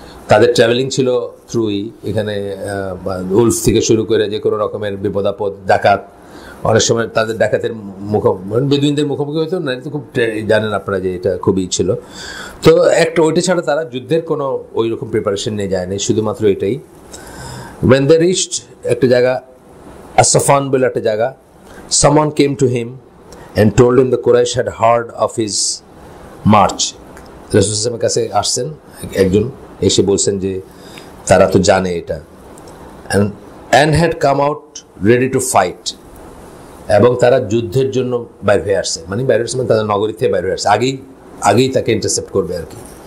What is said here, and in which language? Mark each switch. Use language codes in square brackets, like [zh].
[bn] তাদের ট্রাভেলিং ছিল থ্রুই এখানে উলফ থেকে শুরু করে যে কোনো রকমের বিপদ আপদ, ডাকাত, অনেক সময় তাদের ডাকাতের বেদুইনদের মুখোমুখি হইতো না, এটা খুব জানেন আপনারা যে এটা খুবই ছিল। তো একটা ওইটা ছাড়া তারা যুদ্ধের কোনো ওই রকম প্রিপারেশন নিয়ে যায়নি, শুধুমাত্র এটাই। [en] when they reached [bn] একটা জায়গা আসফান বলে একটা জায়গা, [en] someone came to him and told him the Quraysh had heard of his march। [bn] রাসূল সাল্লাল্লাহু আলাইহি ওয়াসাল্লামের কাছে আসছেন একজন, এসে বলছেন যে তারা তো জানে এটা, [en] and had come out ready to fight, [bn] এবং তারা যুদ্ধের জন্য বাইর হয়ে আসছে, মানে বাইরে আসছে মানে তাদের নগরী থেকে বাইরে হয়ে আসছে, আগেই তাকে ইন্টারসেপ্ট করবে আর কি।